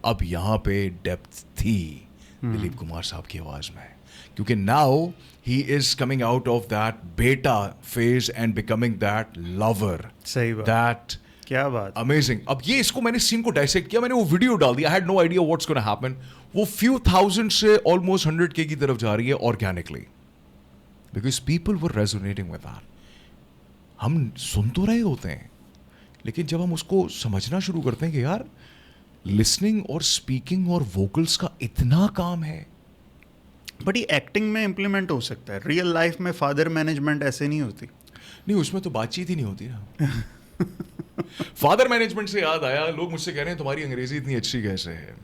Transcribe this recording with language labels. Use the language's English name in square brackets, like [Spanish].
[Urdu] अब यहाँ पे डेप्थ थी दिलीप कुमार साहब की आवाज़ में, क्योंकि now [English] he is coming out of that beta phase and becoming that lover, [Urdu] सही बात. [English] that [Urdu] کیا بات. [English] Amazing. [Urdu] اب یہ اس کو میں نے سین کو ڈائسیکٹ کیا, میں نے وہ ویڈیو ڈال دیا. [English] I had no idea what's going to happen. [Urdu] وہ few thousand سے almost 100K کی طرف جا رہی ہے organically. [English] Because people were resonating with that. [Urdu] ہم سن تو رہے ہوتے ہیں, لیکن جب ہم اس کو سمجھنا شروع کرتے ہیں کہ یار لسننگ اور اسپیکنگ اور ووکلس کا اتنا کام ہے. بٹ یہ ایکٹنگ میں امپلیمنٹ ہو سکتا ہے, ریئل لائف میں فادر مینجمنٹ ایسے نہیں ہوتی. نہیں, اس میں تو بات چیت ہی نہیں ہوتی نا. فادر مینجمنٹ سے یاد آیا, لوگ مجھ سے کہہ رہے ہیں تمہاری انگریزی اتنی اچھی کیسے ہے.